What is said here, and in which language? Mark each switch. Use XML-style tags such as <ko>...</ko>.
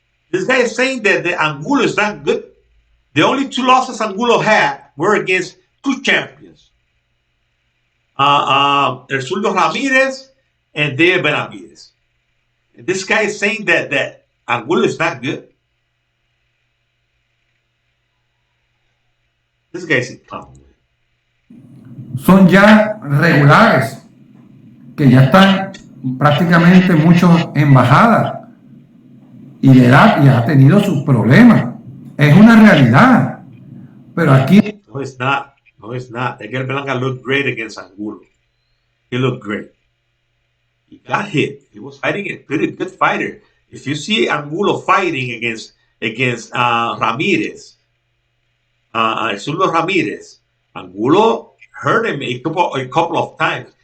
<en>This guy is saying that the Angulo is not good. The only two losses Angulo had were against two champions. Ersuldo Ramirez and Dave Benavides. And this guy is saying that Angulo is not good. This guy is incompetent.</en> <es>Son ya regulares, que ya están prácticamente muchos en bajada y de edad ya ha tenido sus problemas. Es una realidad. Pero aquí...</es> <en>No, it's not. No, it's not. Edgar Berlanga looked great against Angulo. He looked great. He got hit. He was fighting a pretty good fighter. If you see Angulo fighting against Ramirez, Ersuldo Ramirez, Angulo hurt him a couple of times.</en>